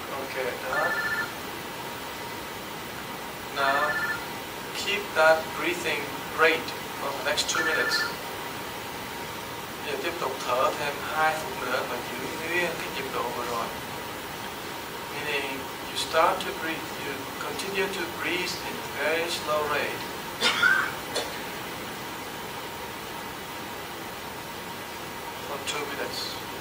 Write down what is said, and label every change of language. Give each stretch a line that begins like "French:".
English: Okay, now keep that breathing rate for the next 2 minutes.
Vietnamese: Giờ tiếp tục thở thêm 2 phút nữa và giữ nguyên cái nhịp độ vừa rồi.
English: Meaning you start to breathe, you continue to breathe in a very slow rate. For 2 minutes.